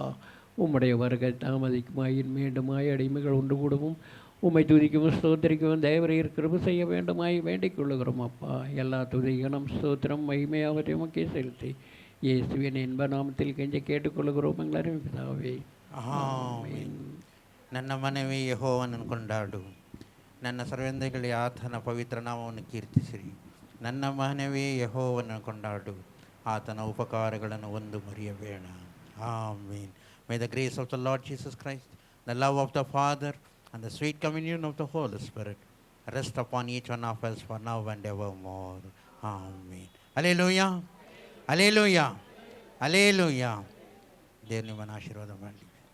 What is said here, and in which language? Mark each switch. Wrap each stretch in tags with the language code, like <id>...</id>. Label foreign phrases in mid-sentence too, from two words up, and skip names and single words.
<ta>உம்முடைய வருகை தாமதிக்குமாயின் மீண்டுமாய் அடிமைகள் ஒன்று கூடவும் உம்மை துதிக்கவும் ஸ்தோத்திரிக்கவும் தேவரீர் கிருபை செய்ய வேண்டுமாய் வேண்டிக் கொள்ளுகிறோம் அப்பா. எல்லா துதிகனும் ஸ்தோத்திரம் மகிமையாவற்றை உமக்கே செலுத்தி இயேசுவின் இன்ப நாமத்தில் கெஞ்ச கேட்டுக்கொள்கிறோம் எங்கள் அருமை பிதாவே.</ta> <kn>ಆಮೆನ್. ನನ್ನ ಮನವೇ ಯೆಹೋವನನ್ನು ಕೊಂಡಾಡು, ನನ್ನ ಸರ್ವೇಂದ್ರಿಯಗಳಿಗೆ ಆತನ ಪವಿತ್ರ ನಾಮವನ್ನು ಕೀರ್ತಿಸಿರಿ. ನನ್ನ ಮನವೇ ಯೆಹೋವನನ್ನು ಕೊಂಡಾಡು, ಆತನ ಉಪಕಾರಗಳನ್ನು ಒಂದು ಮರೆಯಬೇಡ. ಆಮೆನ್.</kn> <en>May the grace of the Lord Jesus Christ, the love of the Father, and the sweet communion of the Holy Spirit rest upon each one of us for now and evermore. Amen. Hallelujah. Hallelujah. Hallelujah.</en> <kn>ದೇವರು ನಿಮ್ಮನ್ನು ಆಶೀರ್ವಾದ ಮಾಡಲಿ.</kn>